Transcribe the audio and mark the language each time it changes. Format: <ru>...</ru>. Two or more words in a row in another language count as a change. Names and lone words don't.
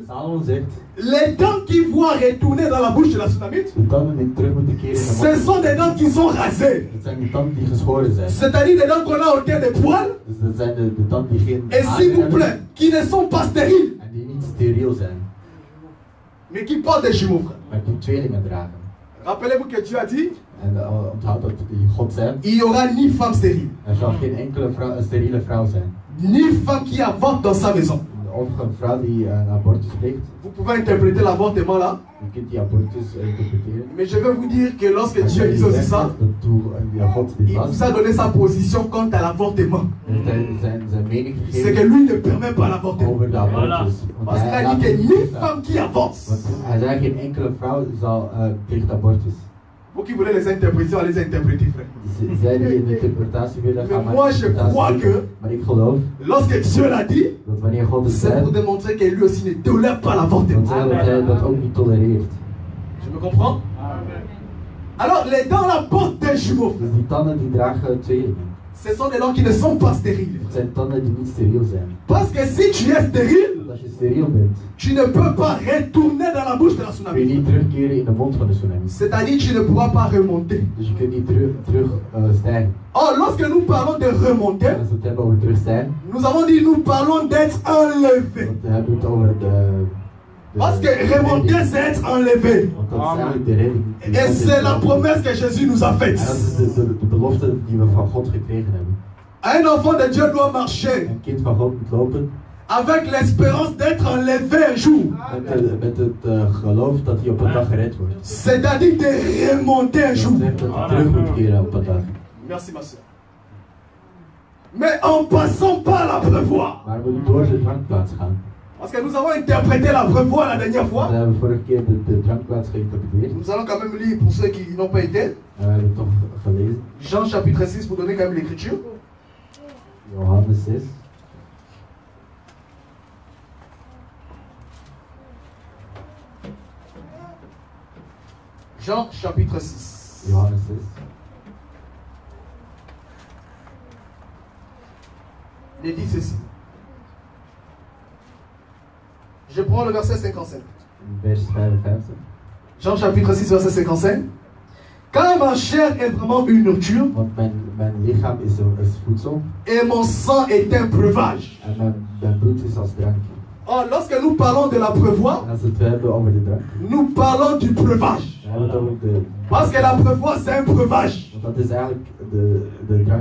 <nl>Salomon zegt,</nl> <fr>les dents qui voient retourner dans la bouche de la Tsunamite,</fr> <nl>de tanden die terug moeten keren in de</nl> <fr>ce</fr> <nl>mond.</nl> <fr>sont des dents qui sont rasées.</fr> <nl>Het zijn de tanden die geschoren zijn.</nl> <fr>C'est-à-dire des dents qu'on a au terre des poils.</fr> <nl>Dus dat zijn de tanden die geen</nl> <fr>Et s'il vous</fr> <nl>hebben</nl> <fr>plaît, qui ne sont pas stériles,</fr> <nl>en die niet steriel zijn,</nl> <fr>mais qui portent des jumeaux, frère.</fr> <nl>maar die tweelingen dragen.</nl> <fr>Rappelez-vous que Dieu a dit,</fr> <nl>En onthoud dat God zei,</nl> <fr>il n'y aura ni femme stérile,</fr> <nl>er zal geen enkele steriele vrouw zijn.</nl> <fr>ni femme qui avorte dans sa maison.</fr> <nl>Of een vrouw die een abortus pleegt.</nl> <fr>Vous pouvez interpréter l'avortement là,</fr> <nl>Je kunt die abortus interpreteren.</nl> <fr>mais je vais vous dire que lorsque</fr> <nl>Maar</nl> <fr>Dieu je dit aussi</fr> <nl>zegt</nl> <fr>ça,</fr> <nl>dat toen God dit</nl> <fr>il</fr> <nl>was,</nl> <fr>vous a donné sa position quant à l'avortement.</fr> <nl>heeft hij zijn mening</nl> <fr>C'est que</fr> <nl>gegeven</nl> <fr>lui ne permet pas l'avortement.</fr> <nl>over de abortus. Want</nl> <fr>Parce qu'il</fr> <nl>hij</nl> <fr>a</fr> <nl>laat</nl> <fr>dit que</fr> <nl>het</nl> <fr>ni</fr> <nl>niet</nl> <fr>femme qui avorte.</fr> <nl>Want hij zei geen enkele vrouw zal pleegt abortus.</nl> <fr>Vous qui voulez les interpréter, allez les interpréter, frère.</fr> <nl>Zij die een interpretatie willen gaan</nl> <fr>Mais moi, je crois que</fr> <nl>maar ik geloof</nl> <fr>lorsque Dieu l'a dit,</fr> <nl>dat wanneer God het</nl> <fr>c'est</fr> <nl>zei,</nl> <fr>pour démontrer que lui aussi ne tolère pas</fr> <nl>dan</nl> <fr>l'avortement.</fr> <nl>zei dat hij dat ook niet tolereert.</nl> <fr>Je me comprends? Alors, les dents là portent des jumeaux.</fr> <nl>Dus die tanden die dragen tweelingen.</nl> <fr>Ce sont des dents qui ne sont pas stériles.</fr> <nl>Het zijn tanden die niet steriel zijn.</nl> <fr>Parce que si tu es stérile,</fr> <nl>Want als je steriel bent,</nl> <fr>tu ne peux pas retourner dans la bouche de la</fr> <nl>kun je</nl> <fr>tsunami.</fr> <nl>niet terugkeren in de mond van de tsunami.</nl> <fr>C'est-à-dire tu ne pourras pas remonter.</fr> <nl>Dus je kunt niet terug stijgen.</nl> <fr>Or, lorsque nous parlons de remonter,</fr> <nl>En als we het hebben over terugstijgen,</nl> <fr>nous avons dit nous parlons d'être enlevé.</fr> <nl>want we hebben het over de</nl> <fr>Parce que remonter, c'est être enlevé.</fr> <nl>Want dat is eigenlijk de redding.</nl> <fr>Et c'est la promesse que Jésus nous a</fr> <nl>En</nl> <fr>faite.</fr> <nl>dat is de belofte die we van God gekregen hebben.</nl> <fr>Un enfant de Dieu doit marcher</fr> <nl>Een kind van God moet lopen</nl> <fr>avec l'espérance d'être enlevé un jour.</fr> <nl>met het geloof dat hij op een dag gered wordt.</nl> <fr>C'est-à-dire de remonter un</fr> <nl>Dat</nl> <fr>jour.</fr> <nl>zegt dat hij terug moet keren op een dag.</nl> <fr>Merci ma soeur. Mais en passant par l'abreuvoir.</fr> <nl>Maar we moeten door de drankplaats gaan.</nl> <fr>Parce que nous avons interprété l'abreuvoir la dernière</fr> <nl>We</nl> <fr>fois.</fr> <nl>hebben vorige keer de drankplaats geïnterpreteerd.</nl> <fr>Nous allons quand même lire pour ceux qui n'ont pas été.</fr> <nl>En we hebben het toch gelezen.</nl> <fr>Jean chapitre 6 pour donner quand même l'écriture.</fr> <nl>Johannes 6.</nl> <fr>Jean chapitre 6.</fr> <nl>Johannes 6.</nl> <fr>Il est dit ceci. Je prends le verset 55.</fr> <nl>Vers 55.</nl> <fr>Jean chapitre 6 verset 55. Car ma chair est vraiment une nourriture</fr> <nl>Want mijn lichaam is voedsel</nl> <fr>et mon sang est un breuvage.</fr> <nl>en mijn bloed is als drank.</nl> <fr>Or, lorsque nous parlons de l'abreuvoir,</fr> <nl>En als we het hebben over de drank,</nl> <fr>nous parlons du breuvage.</fr> <nl>dan hebben we het over de...</nl> <fr>Parce que l'abreuvoir, c'est un breuvage.</fr> <nl>Want dat is eigenlijk de drank.</nl>